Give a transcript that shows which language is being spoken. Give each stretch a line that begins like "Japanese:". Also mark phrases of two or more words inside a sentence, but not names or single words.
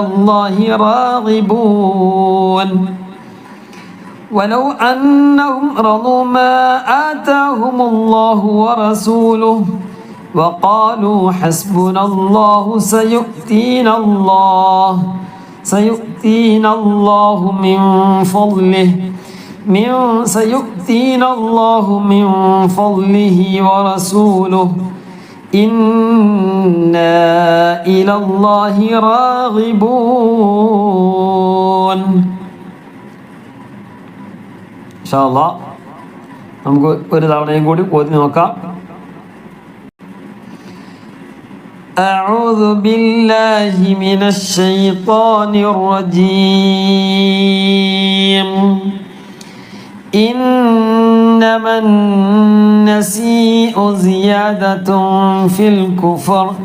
Arabic: الله راغبون ولو أنهم رضوا ما آتاهم الله ورسوله وقالوا حسبنا الله سيؤتينا الله من فضله ورسوله إنا إلى الله راغبون إن شاء الله
Malayalam: നമുക്ക് ഒരു തവണയും കൂടി ഓതി നോക്കാം
Arabic: أعوذ بالله من الشيطان الرجيم إنما النسيء زيادة في الكفر